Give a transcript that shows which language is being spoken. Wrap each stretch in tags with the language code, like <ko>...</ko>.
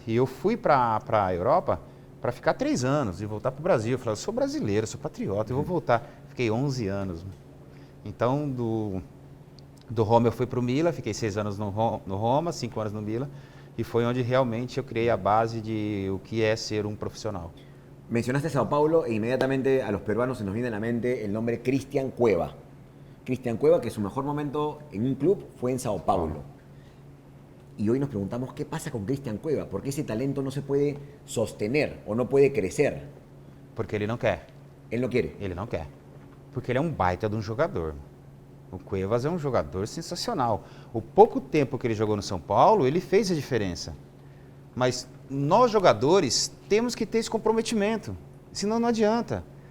<pt>E eu fui para a Europa para ficar 3 anos e voltar para o Brasil. Eu falei, eu sou brasileiro, sou patriota, eu vou voltar. Fiquei 11 anos. Então, do Roma eu fui para o Milan, fiquei 6 anos no Roma, 5 anos no Milan, e foi onde realmente eu criei a base de o que é ser um profissional.</pt> <es>Mencionaste Sao Paulo e inmediatamente a los peruanos se nos viene a la mente el nombre Cristian Cueva. Cristian Cueva, que su mejor momento en un club fue en Sao Paulo. Y hoy nos preguntamos qué pasa con Cristian Cueva, porque ese talento no se puede sostener o no puede crecer.</es> <pt>Porque ele não quer.</pt> <es>Él no quiere.</es> <pt>Ele não quer. Porque ele é um baita de um jogador. O Cuevas é um jogador sensacional. O pouco tempo que ele jogou no São Paulo, ele fez a diferença. Mas nós jogadores temos que ter esse comprometimento. Senão não adianta.</pt>